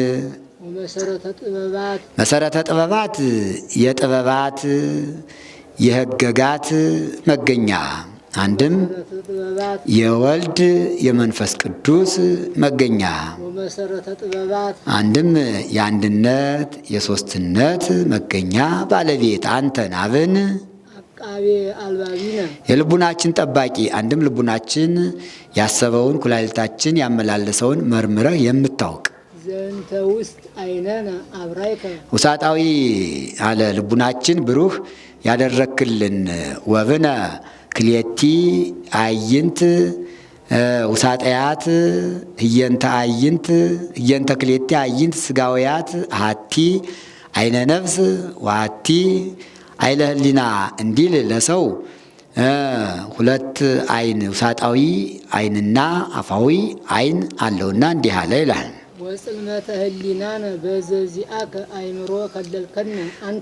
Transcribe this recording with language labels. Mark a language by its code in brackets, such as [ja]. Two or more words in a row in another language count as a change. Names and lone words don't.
[am] መሰረተ ጥበባት የጥበባት የህገጋት መገኛ አንድም የወልድ የመንፈስ ቅዱስ መገኛ አንድም የአንድነት የሶስትነት መገኛ ባለቤት አንተን አብን የልቡናችን ጠባቂ አንድም ልቡናችን ያሰበውን ኩላሊታችን ያመላለሰውን መርምረህ የምታውቅ ውሳጣዊ አለ ልቡናችን ብሩህ ያደረክልን [gez] ወብነ ክልኤቲ አዕይንት ውሳጠያት ህየንተ አዕይንት ህየንተ ክልኤቲ አዕይንት ስጋውያት ሀቲ አይነ ነፍስ ዋቲ አይለ ህሊና [am] እንዲል ለሰው ሁለት አይን ውሳጣዊ አይንና አፋዊ አይን አለውና እንዲህ አለ ይላል። [gez] ወጽልመተ ህሊናነ በዘዚአከ አይምሮ ከለልከነ አንተ